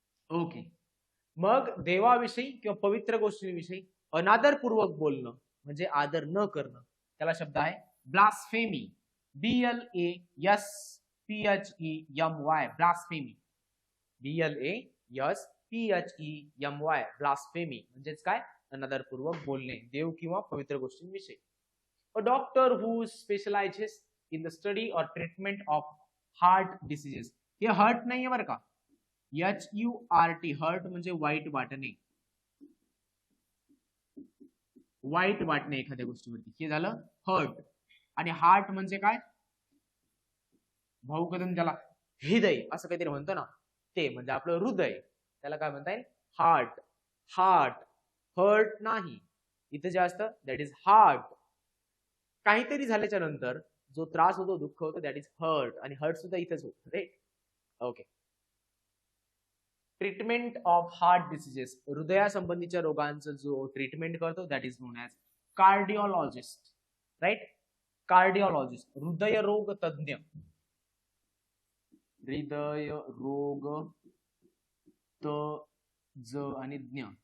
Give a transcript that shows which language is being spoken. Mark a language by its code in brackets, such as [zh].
[mr] Okay, मग देवाविषयी किंवा पवित्र गोष्टींविषयी अनादरपूर्वक बोलणं म्हणजे आदर न करणं, त्याला शब्द आहे blasphemy. [en] BLASPHEMY. Blasphemy. BLASPHEMY. [mr] Blasphemy म्हणजेच काय? अनादरपूर्वक बोलणे देव किंवा पवित्र गोष्टींविषयी. [en] A doctor who specialises in the study और treatment of heart diseases. [mr] हे हर्ट नाहीये बरं का. HURT. हर्ट म्हणजे वाईट वाटणे. वाईट वाटणे एखाद्या गोष्टीवरती, हे झालं हर्ट. आणि हार्ट म्हणजे काय? भाऊ कदम त्याला हृदय असं काहीतरी म्हणतो ना, ते म्हणजे आपलं हृदय, त्याला काय म्हणता येईल? हार्ट. हार्ट. हर्ट नाही, इथं जे असतं [en] That is heart. [mr] काहीतरी झाल्याच्या नंतर जो त्रास होतो, दुःख होतं, [en] That is hurt. [mr] आणि हर्ट सुद्धा इथंच होतं, right. Okay. [en] Treatment of heart diseases. [mr] हृदयासंबंधीच्या रोगांचं जो ट्रीटमेंट करतो [en] that is known as cardiologist, [mr] right. Cardiologist. हृदयरोग तज्ञ. हृदयरोग तज आणि ज्ञ.